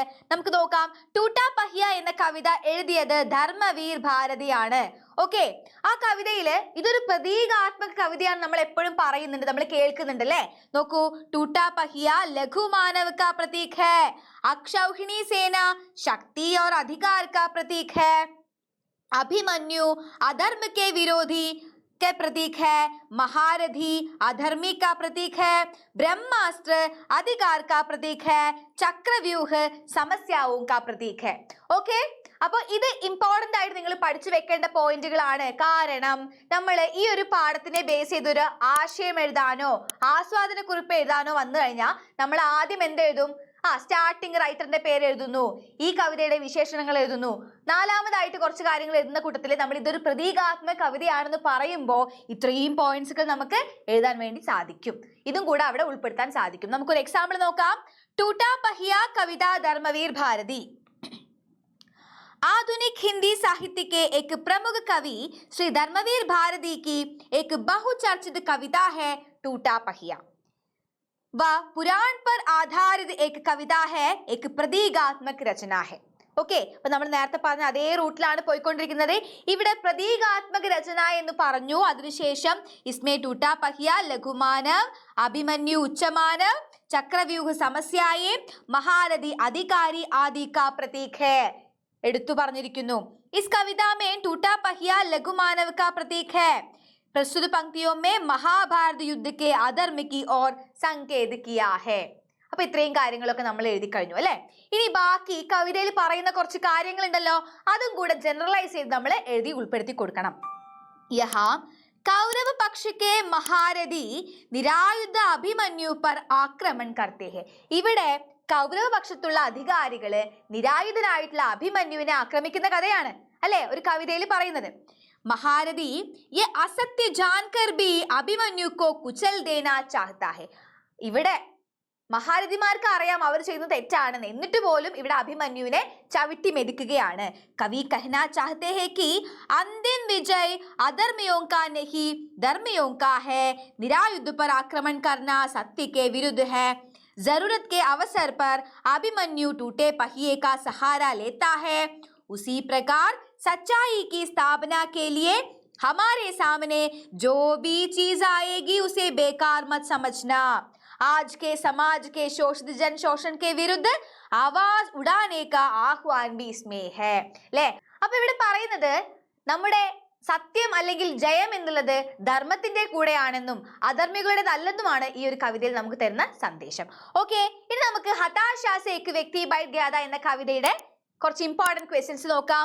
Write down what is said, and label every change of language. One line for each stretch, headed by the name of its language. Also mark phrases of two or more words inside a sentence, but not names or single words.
Malayalam: നമുക്ക് നോക്കാം. ടൂട്ടാ പഹിയ എന്ന കവിത എഴുതിയത് ധർമ്മവീർ ഭാരതിയാണ്. ഓക്കെ, ആ കവിതയില് ഇതൊരു പ്രതീകാത്മക കവിതയാണ് നമ്മൾ എപ്പോഴും പറയുന്നുണ്ട്, നമ്മൾ കേൾക്കുന്നുണ്ട് അല്ലേ.
Hindi: നോക്കൂ, टूटा पहिया लघु मानव का प्रतीक है, अक्षौहिणी सेना शक्ति और अधिकार का प्रतीक है, अभिमन्यु अधर्म के विरोधी के प्रतीक है, महारथी अधर्मी का प्रतीक है, ब्रह्मास्त्र अधिकार का प्रतीक है, चक्रव्यूह समस्याओं का प्रतीक है. ओके,
Malayalam: അപ്പോൾ ഇത് ഇമ്പോർട്ടൻ്റ് ആയിട്ട് നിങ്ങൾ പഠിച്ചു വെക്കേണ്ട പോയിന്റുകളാണ്. കാരണം നമ്മൾ ഈ ഒരു പാഠത്തിനെ ബേസ് ചെയ്തൊരു ആശയം എഴുതാനോ ആസ്വാദന കുറിപ്പ് എഴുതാനോ വന്നു കഴിഞ്ഞാൽ നമ്മൾ ആദ്യം എന്തെഴുതും? സ്റ്റാർട്ടിങ് റൈറ്ററിന്റെ പേര് എഴുതുന്നു, ഈ കവിതയുടെ വിശേഷണങ്ങൾ എഴുതുന്നു. നാലാമതായിട്ട് കുറച്ച് കാര്യങ്ങൾ എഴുതുന്ന കൂട്ടത്തിൽ നമ്മൾ ഇതൊരു പ്രതീകാത്മക കവിതയാണെന്ന് പറയുമ്പോൾ ഇത്രയും പോയിന്റ്സുകൾ നമുക്ക് എഴുതാൻ വേണ്ടി സാധിക്കും. ഇതും കൂടെ അവിടെ ഉൾപ്പെടുത്താൻ സാധിക്കും. നമുക്കൊരു എക്സാമ്പിൾ നോക്കാം. ടൂട്ടാ പഹിയ കവിത धर्मवीर भारती.
Hindi: आधुनिक हिंदी साहित्य के एक प्रमुख कवि श्री धर्मवीर भारती की एक बहुचर्चित कविता है टूटा पहिया. वह पुराण पर आधारित एक कविता है, एक प्रतीकात्मक रचना है.
Malayalam: ഓക്കെ, അപ്പൊ നമ്മൾ നേരത്തെ പറഞ്ഞ അതേ റൂട്ടിലാണ് പോയിക്കൊണ്ടിരിക്കുന്നത്. ഇവിടെ പ്രതീകാത്മക രചന എന്ന് പറഞ്ഞു, അതിനുശേഷം
Hindi: इसमें टूटा पहिया लघुमानव अभिमन्यु उच्चमानव चक्रव्यूह समस्याएं महारथी अधिकारी आदि का प्रतीक है
Malayalam: എടുത്തു പറഞ്ഞിരിക്കുന്നു.
Hindi: इस कविता में टूटा पहिया लघुमानव का प्रतीक है. प्रस्तुत पंक्तियों में महाभारत युद्ध के अधर्म की ओर संकेत किया है.
Malayalam: അപ്പൊ ഇത്രയും കാര്യങ്ങളൊക്കെ നമ്മൾ എഴുതി കഴിഞ്ഞു അല്ലെ. ഇനി ബാക്കി കവിതയിൽ പറയുന്ന കുറച്ച് കാര്യങ്ങൾ ഉണ്ടല്ലോ, അതും കൂടെ ജനറലൈസ് ചെയ്ത് നമ്മൾ എഴുതി ഉൾപ്പെടുത്തി കൊടുക്കണം.
Hindi: यहां कौरव पक्ष के महारथी निरायुध अभिमन्यु पर आक्रमण करते हैं.
Malayalam: ഇവിടെ കൗരവ പക്ഷത്തുള്ള അധികാരികള് നിരായുധനായിട്ടുള്ള അഭിമന്യുവിനെ ആക്രമിക്കുന്ന കഥയാണ് അല്ലെ ഒരു കവിതയിൽ പറയുന്നത്.
Hindi: महारथी ये असत्य जानकर भी अभिमन्यु को कुचल देना चाहता है.
Malayalam: ഇവിടെ മഹാരഥിമാർക്ക് അറിയാം അവർ ചെയ്യുന്നത് തെറ്റാണെന്ന്, എന്നിട്ട് പോലും ഇവിടെ അഭിമന്യുവിനെ ചവിട്ടി മെതിക്കുകയാണ്.
Hindi: കവി कहना चाहते हैं कि अंतिम विजय अधर्मियों का नहीं धर्मियों का है. निरायुध पर आक्रमण करना सत्य के विरुद्ध है. जरूरत के अवसर पर अभिमन्यु टूटे पहिए का सहारा लेता है. उसी प्रकार सच्चाई की स्थापना के लिए हमारे सामने जो भी चीज आएगी उसे बेकार मत समझना. आज के समाज के शोषित जन शोषण के विरुद्ध आवाज उड़ाने का आह्वान भी इसमें है.
Malayalam: അല്ലേ, അപ്പൊ ഇവിടെ പറയുന്നത് നമ്മുടെ സത്യം അല്ലെങ്കിൽ ജയം എന്നുള്ളത് ധർമ്മത്തിന്റെ കൂടെയാണെന്നും അധർമ്മികളുടേതല്ലെന്നുമാണ് ഈ ഒരു കവിതയിൽ നമുക്ക് തരുന്ന സന്ദേശം. ഓക്കെ, ഇനി നമുക്ക് ഹതാശാ സേ ഏക് വ്യക്തി ബൈഠ് ഗയാ ഥാ എന്ന കവിതയുടെ കുറച്ച്
English: important questions
Malayalam: നോക്കാം.